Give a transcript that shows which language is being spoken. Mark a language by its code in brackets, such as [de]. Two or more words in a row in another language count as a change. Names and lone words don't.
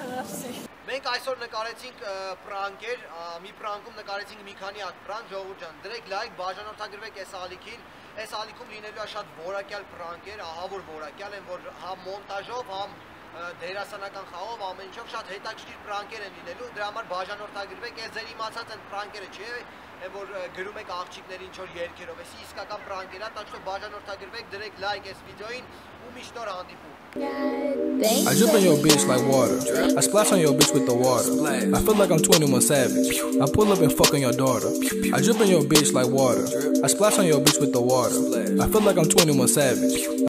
[hy] Մենք այսօր նկարեցինք պրանկեր, մի պրանքում նկարեցինք մի քանի հատ պրանկ, ժողովուրդ ջան, դրեք լայք, բաժանորդագրվեք այս ալիքին։ Այս ալիքում լինելու է շատ որակյալ պրանկեր, ահա որ որակյալ են, որ համ մոնտաժով, համ դերասանական խաղով ամեն ինչով շատ հետաքրքիր պրանկեր են լինելու, դրա համար բաժանորդագրվեք, այս ձեր իմացած են պրանկերը, չէ՞, որ գրում եք աղջիկներին ինչ-որ երգերով, էսի իսկական պրանկեր է, տաք որ բաժանորդագրվեք, դրեք լայք այս վիդեոին ու միշտ նոր հանդիպում։ [en] I jump in your bitch like water. I splash on your bitch with the water. I feel like I'm 21 Savage. I pull up and fuck on your daughter. I jump in your bitch like water. I splash on your bitch with the water. I feel like I'm 21 Savage.